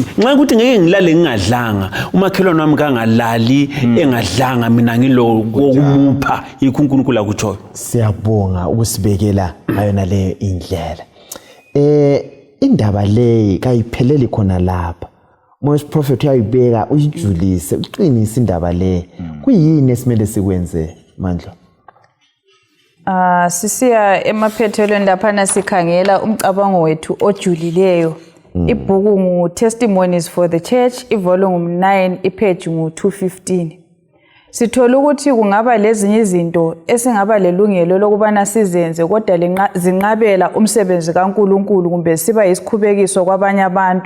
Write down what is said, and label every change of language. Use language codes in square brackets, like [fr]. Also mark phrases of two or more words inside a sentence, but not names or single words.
[nd] nxa ukuthi ngeke ngilale ngingadlanga umakhelwane wami kangalali engadlanga mina ngilo wokumupha iNkulunkulu akutshoyo siyabonga ukusibekela ayona leyo indlela indaba le kayipheleli khona lapha Moses prophet uyayibeka uyijulise uqinise indaba le kuyini esimele sikwenze Mandla sisiya emaphethelweni laphana sikhangela umcabango wethu ojulileyo ibhuku ngu Testimonies for the Church ivolume 9 ipage ngu 215 Sithola ukuthi kungaba lezinye izinto esingaba lelungelo lokubana sizenze kodwa zinqabela umsebenzi kaNkuluNkulu kumbe siba isikhubekiso kwabanye abantu.